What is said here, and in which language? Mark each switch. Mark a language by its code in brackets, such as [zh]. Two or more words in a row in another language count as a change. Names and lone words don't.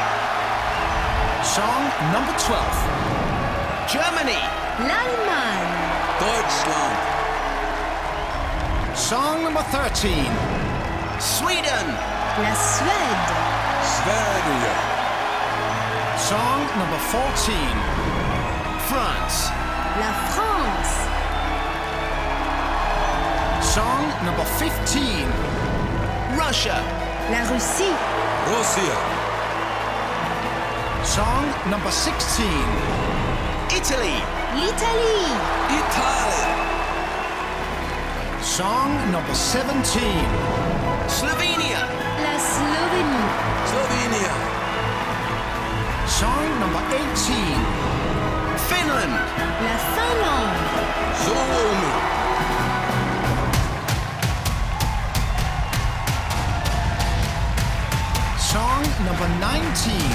[en] Song number 12. Germany. [fr] L'Allemagne. [de] Deutschland. [en] Song number 13. Sweden. [fr] La Suède. [sv] Sverige. [en] Song number 14. France. [fr] La France. [en] Song number 15. Russia. [fr] La Russie. [en] Russia. Song number 16. Italy. [fr] L'Italie. [en] Italy. Song number 17. Slovenia. [fr] La Slovénie. [en] Slovenia. Song number 18. Finland. [fr] La Finlande. [fi] Suomi. [en] Song number 19.